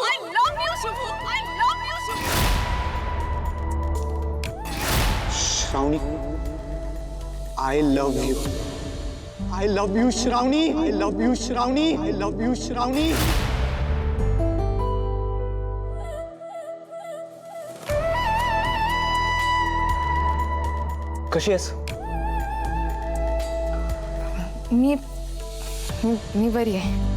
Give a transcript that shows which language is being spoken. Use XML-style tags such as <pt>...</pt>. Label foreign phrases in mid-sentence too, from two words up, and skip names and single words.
<en>I love you, Shubhu. I love you, Shubhu. श्रावणी, I love you. I love you श्रावणी. I love you श्रावणी. I love you श्रावणी.</en> <mr>कशी आहेस? मी बरी आहे.</mr>